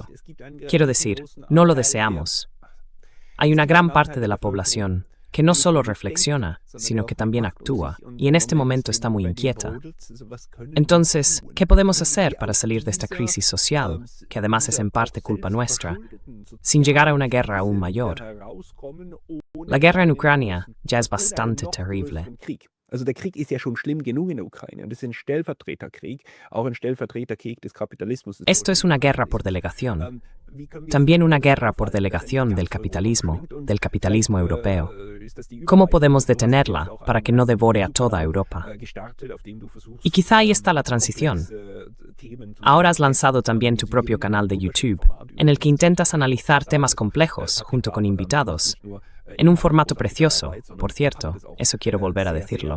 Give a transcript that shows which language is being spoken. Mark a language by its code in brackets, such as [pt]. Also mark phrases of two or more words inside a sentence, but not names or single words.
[es] Quiero decir, no lo deseamos. Hay una gran parte de la población que no solo reflexiona, sino que también actúa, y en este momento está muy inquieta. Entonces, ¿qué podemos hacer para salir de esta crisis social, que además es en parte culpa nuestra, sin llegar a una guerra aún mayor? La guerra en Ucrania ya es bastante terrible. [de] Also der Krieg ist ja schon schlimm genug in der Ukraine und es ist ein Stellvertreterkrieg, auch ein Stellvertreterkrieg des Kapitalismus. [es] Esto es una guerra por delegación. También una guerra por delegación del capitalismo europeo. ¿Cómo podemos detenerla para que no devore a toda Europa? Y quizá ahí está la transición. Ahora has lanzado también tu propio canal de YouTube, en el que intentas analizar temas complejos junto con invitados, en un formato precioso, por cierto, eso quiero volver a decirlo.